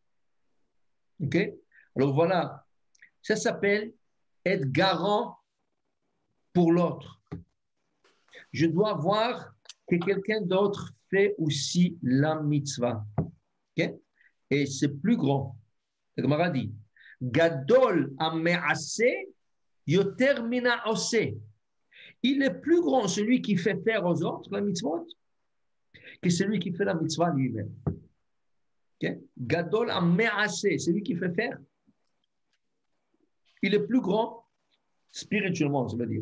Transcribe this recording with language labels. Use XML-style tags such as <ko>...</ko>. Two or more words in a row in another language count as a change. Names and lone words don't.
<fr>OK? Alors, voilà. Ça s'appelle être garant pour l'autre. Je dois voir que quelqu'un d'autre fait aussi la mitzvah. Okay? Et c'est plus grand. Le Gemara dit</fr> <he>גדול המעשה יותר מן העושה.</he> <fr>Il est plus grand celui qui fait faire aux autres la mitzvah que celui qui fait la mitzvah lui-même. Okay?</fr> <he>גדול המעשה,</he> <fr>celui qui fait faire. Il est plus grand spirituellement, ça veut dire.</fr>